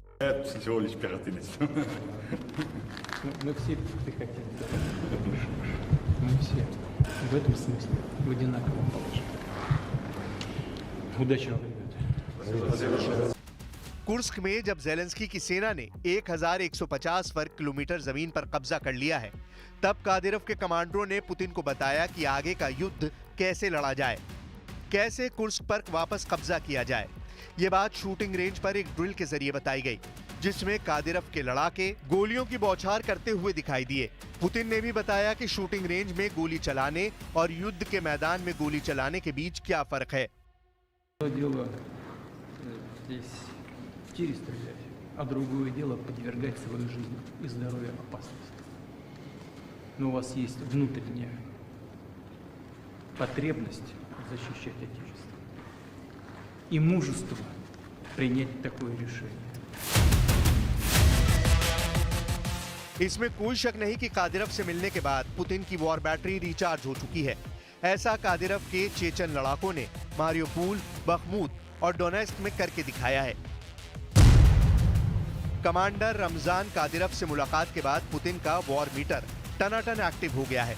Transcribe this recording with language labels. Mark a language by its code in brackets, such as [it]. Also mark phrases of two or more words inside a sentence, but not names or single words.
[hi] कुर्स्क में जब ज़ेलेंस्की की सेना ने 1150 वर्ग किलोमीटर जमीन पर कब्जा कर लिया है, तब कादिरोव के कमांडरों ने पुतिन को बताया कि आगे का युद्ध कैसे लड़ा जाए, कैसे कुर्स्क पर वापस कब्जा किया जाए। ये बात [en] shooting range [hi] पर एक ड्रिल के जरिए बताई गई, जिसमें कादिरोव के लड़ाके गोलियों की बौछार करते हुए दिखाई दिए। पुतिन ने भी बताया कि [en] shooting range [hi] में गोली चलाने और युद्ध के मैदान में गोली चलाने के बीच क्या फर्क है। [ru] а другое дело подвергать свою жизнь и здоровье опасности. Но у вас есть внутренняя потребность защищать Отечество и мужество принять такое решение. [hi] इसमें कोई शक नहीं कि कादिरोव से मिलने के बाद पुतिन की [en] war battery [hi] रिचार्ज हो चुकी है। ऐसा कादिरोव के चेचन लड़ाकों ने मारियोपोल, बखमूत और डोनेस्क में करके दिखाया है। कमांडर रमजान कादिरोव से मुलाकात के बाद पुतिन का [en] war meter [hi] टनाटन एक्टिव हो गया है।